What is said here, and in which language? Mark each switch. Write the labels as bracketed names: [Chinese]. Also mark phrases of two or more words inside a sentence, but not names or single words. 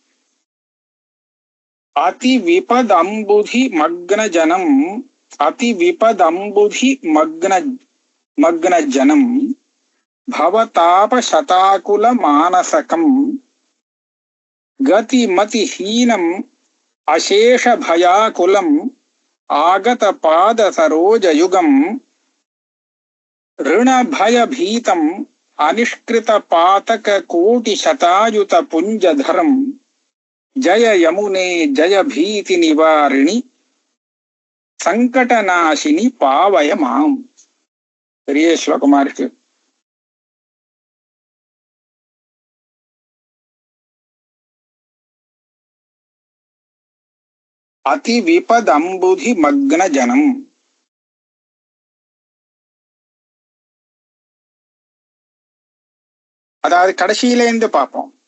[Sanskrit] अति विपद् अम्बुधि मग्न जनम्, अति विपद् अम्बुधि मग्न जनम् भवताप शताकुल मानसकम् गति मति हीनम् अशेष भयाकुलम् आगत पाद सरोजयुगम् ऋण भय भीतम अनिष्कृत पातक कोटि शतायुत पुंजधरम जय यमुने जय भीति निवारिणि संकटनाशिनी पावय माम. [Tamil] பெரிய ஸ்லோகமா இருக்கு. [Sanskrit] अति विपद् अम्बुधि मग्न जनम्, [Tamil] அதாவது கடைசியில இருந்து பார்ப்போம்.